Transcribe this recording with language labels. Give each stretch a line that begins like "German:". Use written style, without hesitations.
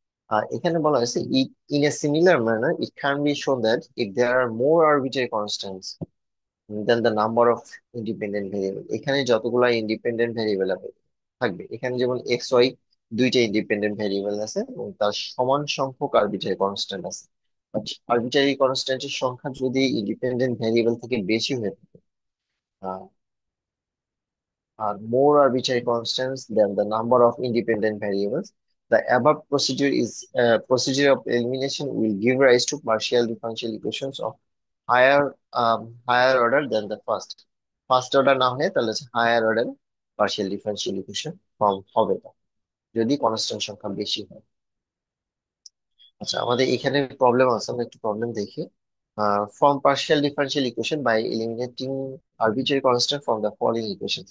Bangla: আর এখানে বলা হয়েছে
English: in a similar manner it can be shown that if there are more arbitrary constants than the number of independent variable,
Bangla: এখানে যতগুলা independent variable থাকবে, এখানে যেমন এক্স ওয়াই দুইটা ইন্ডিপেন্ডেন্ট ভেরিয়েবল আছে এবং তার সমান সংখ্যক আরবিট্রারি কনস্ট্যান্ট আছে। আরবিট্রারি কনস্ট্যান্টের সংখ্যা যদি ইন্ডিপেন্ডেন্ট ভেরিয়েবল থেকে বেশি হয়ে থাকে, আহ,
English: are more arbitrary constants than the number of independent variables. The above procedure of elimination will give rise to partial differential equations of higher order than the first.
Bangla: First order না হয় তাহলে higher order partial differential equation form হবে না যদি constant সংখ্যা বেশি হয়। আচ্ছা, আমাদের এখানে প্রবলেম আছে, আমরা একটু প্রবলেম দেখি।
English: Form partial differential equation by eliminating arbitrary constant from the following equation.